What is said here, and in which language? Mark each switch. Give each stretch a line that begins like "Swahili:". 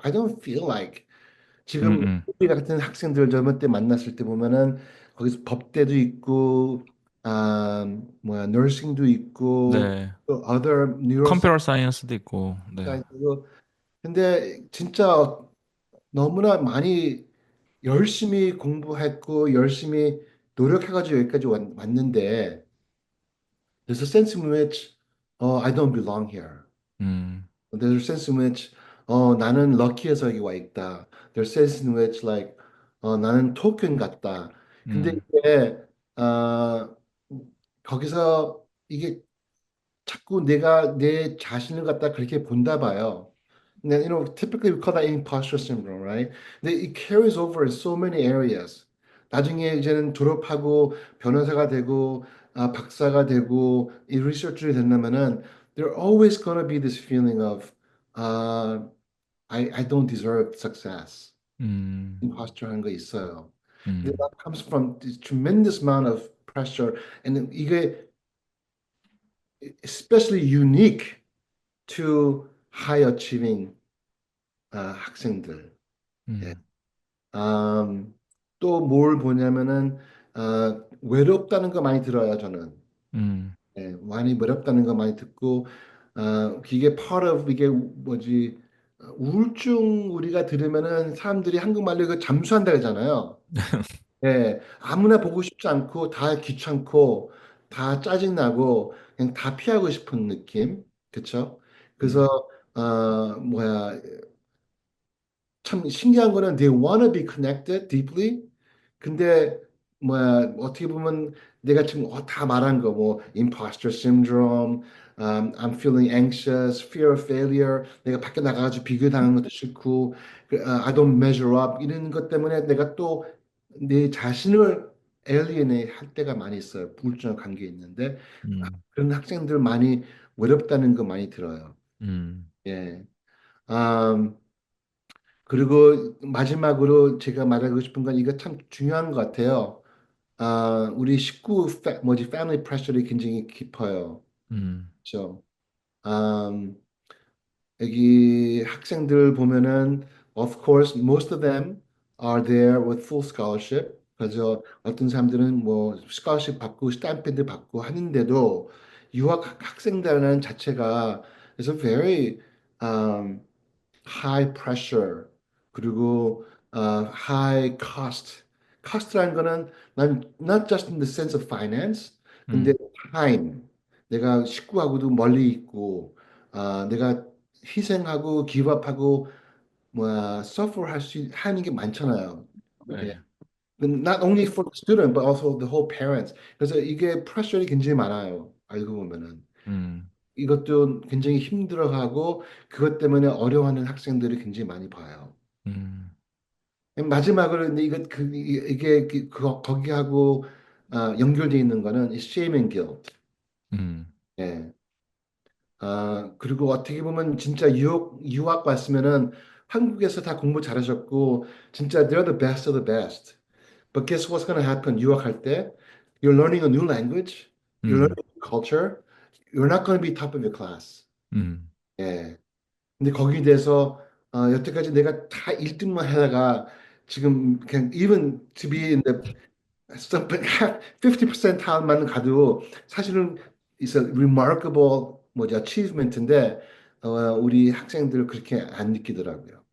English: I don't feel like 지금 음,
Korean: 우리 같은 학생들 젊은 때 만났을 때 보면은 거기서 법대도 있고 너싱도 있고 네.
English: 또 other neuroscience
Korean: 컴퓨터 사이언스도 있고, 네. 고 근데 진짜 너무나 많이 열심히 공부했고 열심히 노력해가지고 여기까지 왔는데
English: there's a sense in which I don't belong here. 음, There's a sense in which
Korean: 나는 럭키해서 여기 와 있다.
English: There's a sense in which like
Korean: 나는 토큰 같다.
English: 근데 음,
Korean: 이게 어, 거기서 이게 자꾸 내가 내 자신을 갖다 그렇게 본다 봐요.
English: Now, typically we call that imposter syndrome, right? 근데 it carries over in so many areas.
Korean: 나중에 이제는 졸업하고 변호사가 되고 박사가 되고 이 리서치를 된다면은
English: there always gonna be this feeling of uh, I don't deserve success. 음,
Korean: imposter 하는 거 있어요. 근데 음,
English: that comes from this tremendous amount of pressure and 이게 especially unique to high achieving 학생들.
Korean: 예. 음, 또 뭘 보냐면은 외롭다는 거 많이 들어요, 저는. 음, 예, 많이 외롭다는 거 많이 듣고 이게 part of 이게 뭐지 우울증 우리가 들으면은 사람들이 한국말로 이거 잠수한다 그러잖아요. 예, 아무나 보고 싶지 않고 다 귀찮고 다 짜증나고 그냥 다 피하고 싶은 느낌, 그쵸? 그래서 음, 뭐야 참 신기한 거는
English: they wanna be connected deeply.
Korean: 근데 뭐야 어떻게 보면 내가 지금 다 말한 거 뭐
English: imposter syndrome, I'm feeling anxious, fear of failure.
Korean: 내가 밖에 나가가지고 비교당하는 것도 싫고,
English: I don't measure up
Korean: 이런 것 때문에 내가 또 내 자신을 alienate 할 때가 많이 있어요. 우울증과 관계 있는데 음, 그런 학생들 많이 외롭다는 거 많이 들어요. 음, 예. 음, 그리고 마지막으로 제가 말하고 싶은 건 이거 참 중요한 것 같아요. 우리 식구 뭐지 패밀리 프레셔이 굉장히 깊어요. 음, 그렇죠?
English: 음,
Korean: 여기 학생들 보면은
English: of course most of them are there with full scholarship.
Korean: 그래서 어떤 사람들은 뭐 scholarship 받고 스타이펜드 받고 하는데도 유학 학생들이라는 자체가
English: is a very high pressure
Korean: 그리고 high cost.
English: cost라는 거는 난 not just in the sense of finance, 근데 음, time.
Korean: 내가 식구하고도 멀리 있고 내가 희생하고 기업하고 뭐야 suffer 할 수 하는 게 많잖아요. 예. 네,
English: Not only for the student but also the whole parents.
Korean: 그래서 이게 프레셔이 굉장히 많아요. 알고 보면은. 음, 이것도 굉장히 힘들어하고 그것 때문에 어려워하는 학생들이 굉장히 많이 봐요. 음, 마지막으로 근데 이게 거기하고 연결되어 있는 거는 이 shame and guilt. 음, 예. 그리고 어떻게 보면 진짜 유학 왔으면은 한국에서 다 공부 잘하셨고 진짜
English: they're the best of the best. But guess what's going to happen?
Korean: 유학할 때
English: you're learning a new language, you're learning a new culture, you're not going to be top of your class. 음,
Korean: 예. 근데 거기에 대해서 여태까지 내가 다 1등만 하다가 지금 그냥
English: even to be in the 50%
Korean: 타운만 가도 사실은
English: it's a remarkable
Korean: 뭐지 achievement인데 우리 학생들 그렇게 안 느끼더라고요.